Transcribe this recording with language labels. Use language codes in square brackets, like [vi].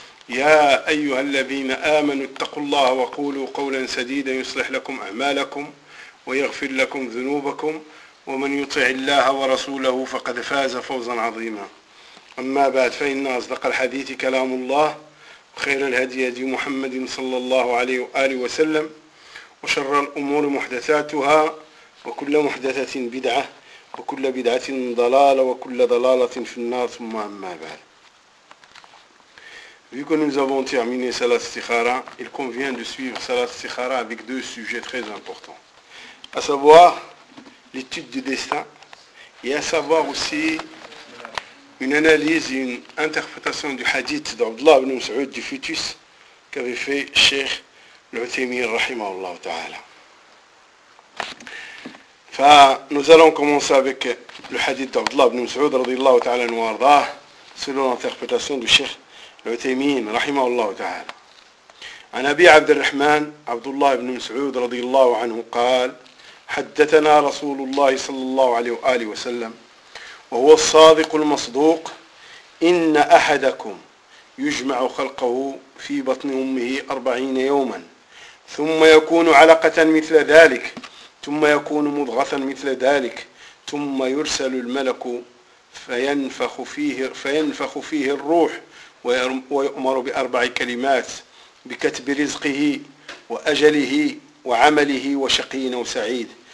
[ar] يا أيها الذين آمنوا اتقوا الله وقولوا قولا سديدا يصلح لكم أعمالكم ويغفر لكم ذنوبكم، ومن يطع الله ورسوله فقد فاز فوزا عظيما. أما بعد، فإن أصدق الحديث كلام الله، خير الهدي هدي محمد صلى الله عليه وآله وسلم، وشر الأمور محدثاتها، وكل محدثة بدعة، وكل بدعة ضلالة، وكل ضلالة في النار. ثم أما بعد، [fr] vu que nous avons terminé Salat Istikhara, il convient de suivre Salat Istikhara avec deux sujets très importants, à savoir l'étude du destin et à savoir aussi une analyse et une interprétation du hadith d'Abdullah ibn Mas'ud du Futus qu'avait fait Cheikh l'Uthaymin rahimahullah ta'ala. Nous allons commencer avec le hadith d'Abdullah ibn Mas'ud radiyallahu ta'ala anhu ardah, selon l'interprétation du Cheikh l'Uthaymin rahimahullah ta'ala. [ar] An Abi Abd al-Rahman Abdullah ibn Mas'ud radiyallahu anhu قال: حدثنا رسول الله صلى الله عليه وآله وسلم وهو الصادق المصدوق، إن أحدكم يجمع خلقه في بطن أمه 40 يوما، ثم يكون علقة مثل ذلك، ثم يكون مضغة مثل ذلك، ثم يرسل الملك فينفخ فيه الروح ويؤمر بأربع كلمات: بكتب رزقه وأجله وعمله وشقين وسعيد.